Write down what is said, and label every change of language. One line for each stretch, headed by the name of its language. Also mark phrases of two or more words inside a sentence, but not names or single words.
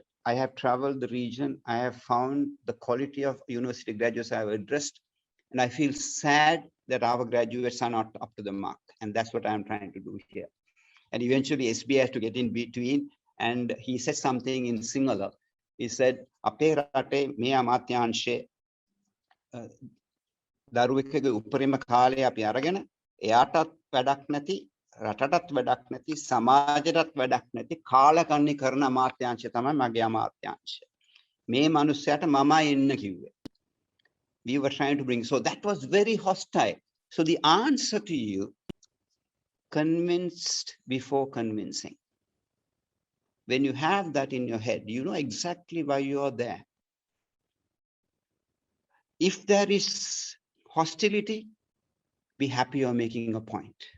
English: I have traveled the region. I have found the quality of university graduates I have addressed, and I feel sad that our graduates are not up to the mark. And that's what I'm trying to do here. And eventually SB has to get in between, and he said something in Sinhala. He said,
Sinhala: "අපේ රටේ මේ අමාත්‍යාංශයේ දරුවෙකුගේ උපරිම කාලේ අපි අරගෙන එයාටත් වැඩක් නැති රටටත් වැඩක් නැති සමාජයටත් වැඩක් නැති කාලකන්ණි කරන අමාත්‍යාංශය තමයි මගේ අමාත්‍යාංශය. මේ මිනිස්සයාට මමයි එන්න කිව්වේ.
English: We were trying to bring, so that was very hostile. So the answer to you, convinced before convincing. When you have that in your head, you know exactly why you are there. If there is hostility, be happy you're making a point.